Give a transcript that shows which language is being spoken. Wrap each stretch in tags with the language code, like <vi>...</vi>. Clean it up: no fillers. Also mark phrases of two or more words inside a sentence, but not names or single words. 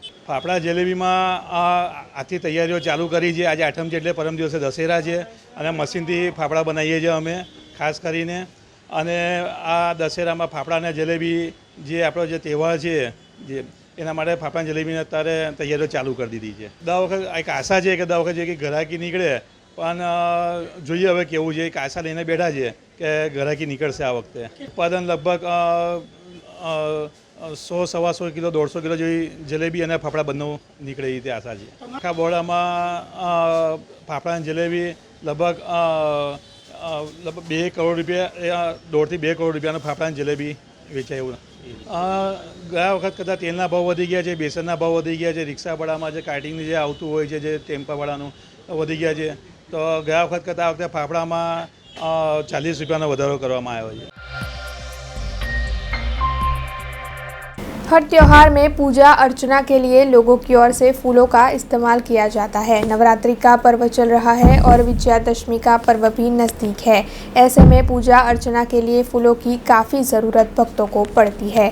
<gu>ફાફડા જલેબી માં આખી તૈયારીઓ ચાલુ કરી હૈ। આજ આઠમ હૈ પરમ દિવસે દશહરા હૈ ઔર મશીન થી ફાફડા બનાવીએ છીએ અમે ખાસ કરીને। અને આ દશહરા માં ફાફડા ને જલેબી જે આપણો જે તહેવાર હૈ જે એના માટે ફાફડા જલેબી અત્યારે તૈયારીઓ ચાલુ કર દીધી હૈ। દર વખત એક આશા હૈ કિ દર વખત કિ ગ્રાહકી નીકળે, પણ જોઈએ હવે કેવું છે। એક આશા લઈને બેઠા છે કે ગ્રાહકી નીકળશે આ વખતે। ઉત્પાદન લગભગ 100-125 કિલો 150 કિલો જેવી જલેબી અને ફાફડા બંને નીકળે એ આશા છે। આખા બરોડામાં ફાફડા અને જલેબી લગભગ 2 કરોડ રૂપિયા, 1.5 થી 2 કરોડ રૂપિયાનો ફાફડા અને જલેબી વેચાય એવું। ગયા વખત કરતાં તેલના ભાવ વધી ગયા છે, બેસનના ભાવ વધી ગયા છે, રિક્ષાવાળામાં જે કાર્ટિંગ જે આવતું હોય છે, જે ટેમ્પાવાળાનું વધી ગયા છે। તો ગયા વખત કરતાં આ વખતે ફાફડામાં 40 रुपया વધારો કરવામાં આવ્યો છે।</gu> <hi>हर त्योहार में पूजा अर्चना के लिए लोगों की ओर से फूलों का इस्तेमाल किया जाता है। नवरात्रि का पर्व चल रहा है और विजयादशमी का पर्व भी नज़दीक है। ऐसे में पूजा अर्चना के लिए फूलों की काफ़ी ज़रूरत भक्तों को पड़ती है।</hi>